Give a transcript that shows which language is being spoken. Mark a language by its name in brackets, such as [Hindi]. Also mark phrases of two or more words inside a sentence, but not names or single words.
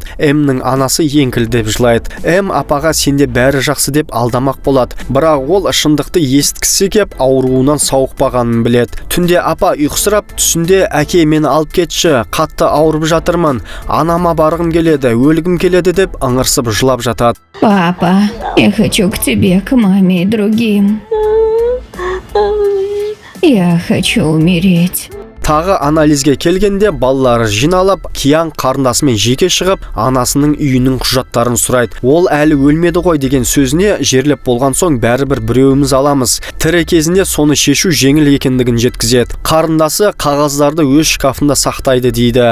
[Kazakh] Ның анасы еңкілдеп жылайды. Апаға сенде бәрі жақсы деп алдамақ болады. Бірақ ол шындықты естікісі кеп ауруынан сауықпағанын біледі. Түнде апа ұйқысырап, түсінде әке мені алып кетші, қатты ауырып жатырмын, анама барғым келеді, өлгім келеді деп ыңырсып жылап жатады. [Russian] Папа, я хочу к тебе, к маме и другим. Я хочу умереть. [Kazakh] Тағы анализге келгенде балалары жиналып, Киян қарындасымен жеке шығып, анасының үйінің құжаттарын сұрайды. Ол әлі өлмеді ғой деген сөзіне жерлеп болған соң бәрібір біреуіміз аламыз. Тірі кезінде соны шешу жеңіл екендігін жеткізеді. Қарындасы қағаздарды өз шкафында сақтайды дейді.